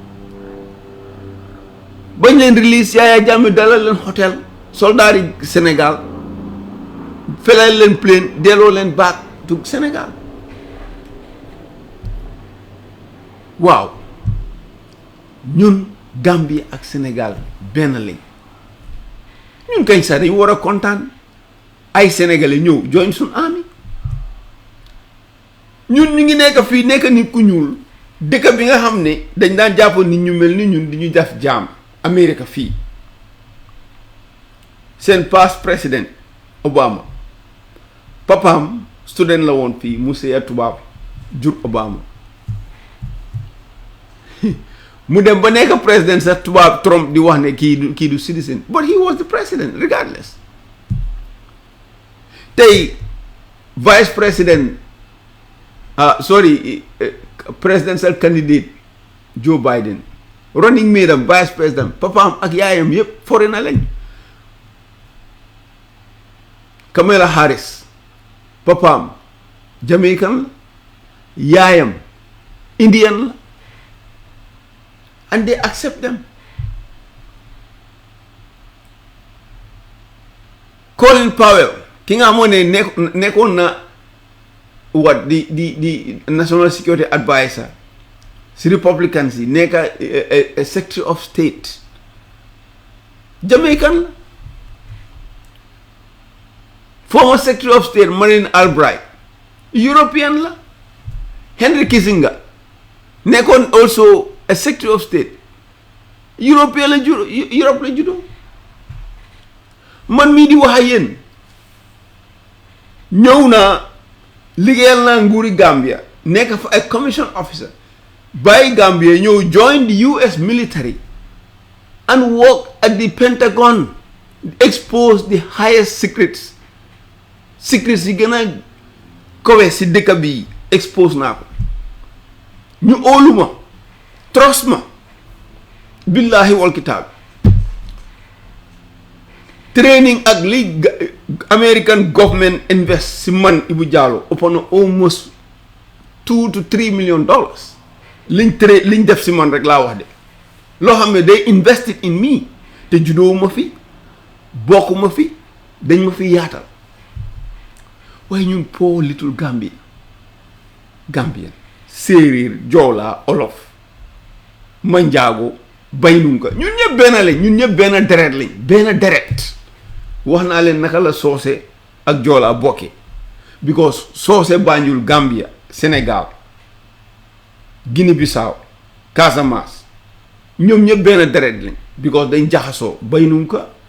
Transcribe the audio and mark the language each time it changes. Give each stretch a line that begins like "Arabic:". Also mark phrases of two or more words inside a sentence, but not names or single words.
Wolof: bañ leen release Yaya Jammeh dalal leen hôtel soldat yi Sénégal felal leen plane delloo leen
English: back to Sénégal
Wolof: waaw ñun Gambie ak Sénégal benn lañ ñun kañ sax dañu war a kontaan ay sénégalais ñëw join suñu army ñun ñu ngi nekk fii nekk nit ku ñuul dëkk bi nga xam ne dañ daan jàpp nit ñu mel ni ñun di ñu def jaam Amérique fii seen past président Obama papaam student la woon fii mu sëy tubaab jur Obama mu dem ba nekk président sax tubaab Trump di wax ne kii du citizen
English: but he was the president regardless
Wolof: tey vice président
English: presidential candidate Joe Biden running mate
Wolof: am vice président papaam ak yaayam yëpp foreigner lañ Kamala Harris papaam Jamaican la yaayam Indian la
English: and they accept them
Wolof: Colin Powell ki nga xamoon ne nekkoon na
English: what the national security advisor
Wolof: si Republicans yi nekk
English: a secretary of state
Wolof: Jamaican la
English: former secretary of state
Wolof: Madeleine Albright European la Henry Kissinger nekkoon
English: also a secretary of state
Wolof: Europe la juddoo man mii di wax ak yéen ñëw naa liggéeyal naa nguuri Gambia nekk fa ay
English: commission officer
Wolof: bàyyi Gambia ñëw
English: join the US military and work at the Pentagon expose the highest secrets
Wolof: yi gën a kowe si dëkk bi expose naa ko ñu óoluma trust ma
Arabic: بالله والكتاب
Wolof: training ak li American government invest si man Ibu Jallow
English: upon almost $2 to $3 million
Wolof: liñ def si man rek laa wax de loo xam ne they
English: invested in me
Wolof: te juddoo ma fi bokk ma fi dañ ma fi yaatal waaye ñun
English: poor little Gambian
Wolof: séeréer joolaa olof manjaago baynunka ñun ñëpp benn lañ ñun ñëpp benn deret lañ benn deret wax naa leen naka la soose ak joolaa bokke because soose Banjul Gambia Sénégal Guinée Bissau Casamance ñoom ñëpp benn deret lañ because dañ jaxasoo baynunka